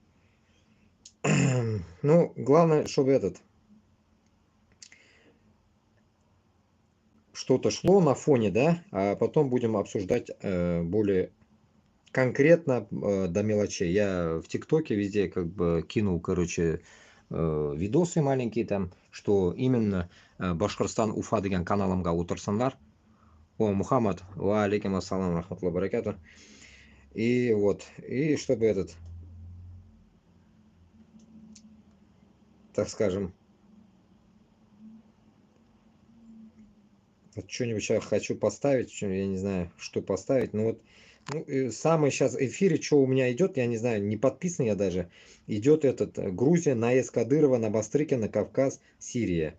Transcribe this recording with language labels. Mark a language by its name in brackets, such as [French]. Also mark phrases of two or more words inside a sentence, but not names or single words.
[Russian] Ну, главное, чтобы что-то шло на фоне, да, а потом будем обсуждать более конкретно до мелочей. Я в ТикТоке везде как бы кинул, короче, видосы маленькие там, что именно Башкортостан Уфа [Kazakh] деген каналымға отырсыңдар. [Russian] О, [Arabic] Мухаммад, وعليكم السلام رحمة الله بركاته. [Russian] И вот, и чтобы так скажем, вот что-нибудь сейчас хочу поставить, я не знаю, что поставить, но вот самый сейчас эфире, что у меня идет, я не знаю, не подписан я даже, идет Грузия, наезд Кадырова на Бастрыкина, Кавказ, Сирия.